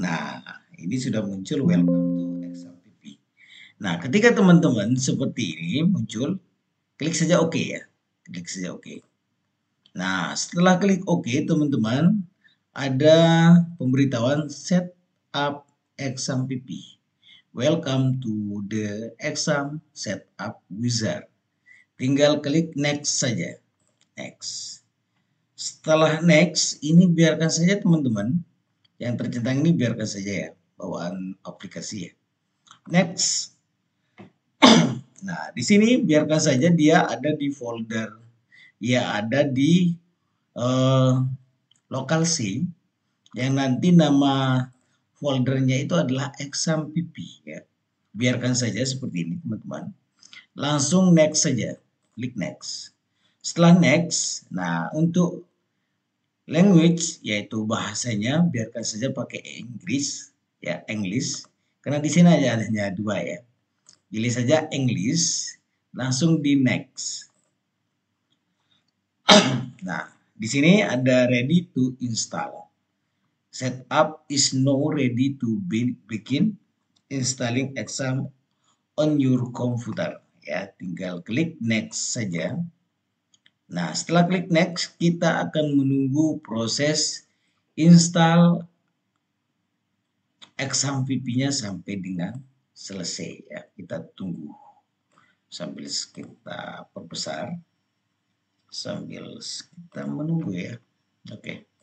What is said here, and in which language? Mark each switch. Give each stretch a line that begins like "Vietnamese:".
Indonesian: Nah, ini sudah muncul
English: welcome to XAMPP.
Indonesian: Nah, ketika teman-teman seperti ini muncul, Klik saja OK ya. Klik saja OK. Nah, setelah klik OK, teman-teman, ada pemberitahuan set up exam PP.
English: Welcome to the exam setup wizard.
Indonesian: Tinggal klik next saja. Next. Setelah next, ini biarkan saja teman-teman. Yang tercentang ini biarkan saja ya. Bawaan aplikasi ya. Next. Nah, di sini biarkan saja dia ada di folder. Ya, ada di lokal C. Yang nanti nama foldernya itu adalah exam PP ya. Biarkan saja seperti ini teman-teman. Langsung next saja. Klik next. Setelah next, nah untuk language yaitu bahasanya biarkan saja pakai Inggris ya, English. Karena di sini aja hanya dua ya. Pilih saja English, langsung di next. Nah, di sini ada
English: ready to install. Setup is now ready to begin installing exam on your computer.
Indonesian: Ya, tinggal klik next saja. Nah, setelah klik next, kita akan menunggu proses install exam PP-nya sampai dengan selesai ya. Kita tunggu sambil kita perbesar, sambil kita menunggu ya. Oke.